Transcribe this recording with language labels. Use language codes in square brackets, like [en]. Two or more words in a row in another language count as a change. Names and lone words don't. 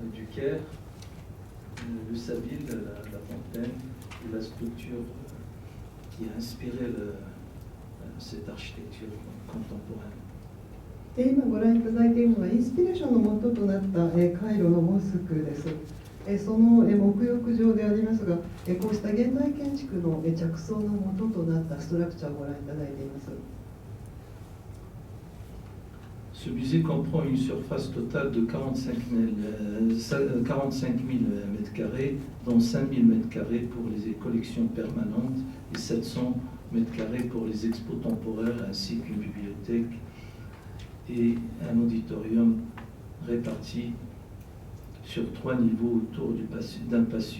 [fr] Caire, le Savile, la fontaine et la structure qui a inspiré cette architecture contemporaine. [ja] 今ご覧いただいているのはインスピレーションの元となったカイロのモスクです。その沐浴場でありますが、こうした現代建築の着想の元となったストラクチャーをご覧いただいています。 [fr] Ce musée comprend une surface totale de 45 000 mètres carrés, dont 5 000 mètres carrés pour les collections permanentes et 700 mètres carrés pour les expos temporaires, ainsi qu'une bibliothèque et un auditorium répartis sur 3 niveaux autour d'un patio.